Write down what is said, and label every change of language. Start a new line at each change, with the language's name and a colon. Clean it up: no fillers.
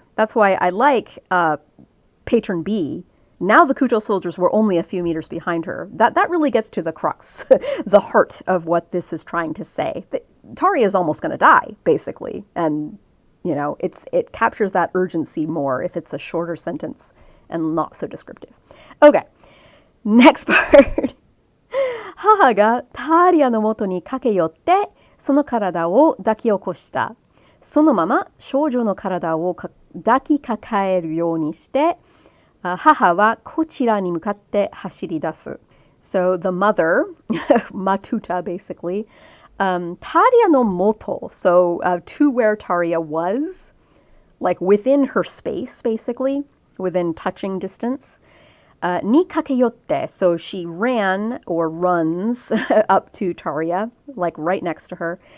English: That's why I like patron B. Now the Kujo soldiers were only a few meters behind her. That really gets to the crux, the heart of what this is trying to say. Taria is almost going to die, basically. And, you know, it captures that urgency more if it's a shorter sentence and not so descriptive. Okay, next part.
Japanese: 母がタリアの元に駆け寄ってその体を抱き起こした。そのまま少女の体を抱きかかえるようにして母はこちらに向かって走り出す。
English: So the mother, Matuta basically, Taria no moto, so to where Taria was, like within her space basically, within touching distance. Ni kakeyotte, so she ran or runs up to Taria, like right next to her.